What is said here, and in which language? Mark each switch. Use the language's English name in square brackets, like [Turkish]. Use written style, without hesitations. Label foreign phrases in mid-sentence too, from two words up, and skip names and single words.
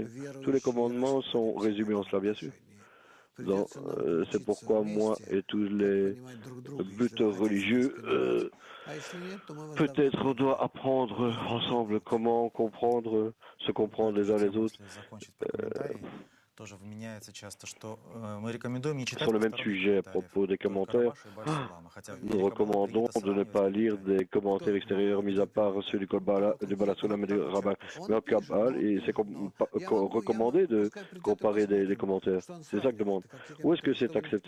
[French] Tous les commandements sont résumés en cela, bien sûr. C'est pourquoi moi et tous les buteurs religieux, peut-être on doit apprendre ensemble comment se comprendre les uns les autres. [Russian] тоже вменяется часто, что мы рекомендуем не читать [French] Sur le même sujet, à propos des commentaires, nous recommandons de ne pas lire des commentaires extérieurs, mis à part ceux du Balasulam et du Rabbin Kabbal, et c'est recommandé de comparer des commentaires. C'est ça que je demande. Où est-ce que c'est accepté?